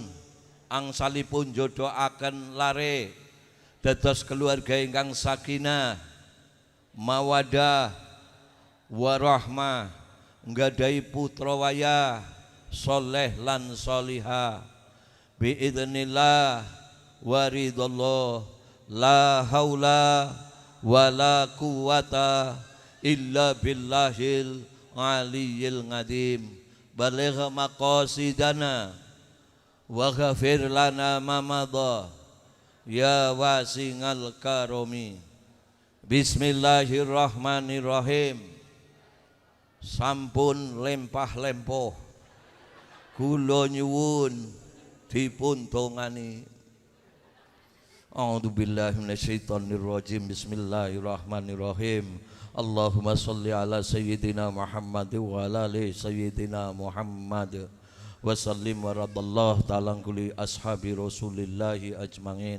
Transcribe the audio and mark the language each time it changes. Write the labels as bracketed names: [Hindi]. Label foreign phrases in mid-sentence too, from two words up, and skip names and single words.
[Javanese] angsalipun jodohaken lare dados keluarga ingkang [Arabic] سكينة مودة ورحمة [Javanese] nggadahi putra wayah soleh lan solihah [Arabic] بإذن الله ورضا الله لا حول ولا قوة إلا بالله العلي العظيم. بلغ مقاصدنا واغفر لنا ما مضى يا واسع الكرم. [Javanese] Bismillahirrahmanirrahim. Sampun lempah lempoh kula nyuwun dipun dongani. [Arabic] أعوذ بالله من الشيطان الرجيم. بسم الله الرحمن الرحيم اللهم صل على سيدنا محمد وعلى آل سيدنا محمد وسلم ورضي الله تعالى عن كل أصحاب رسول الله أجمعين.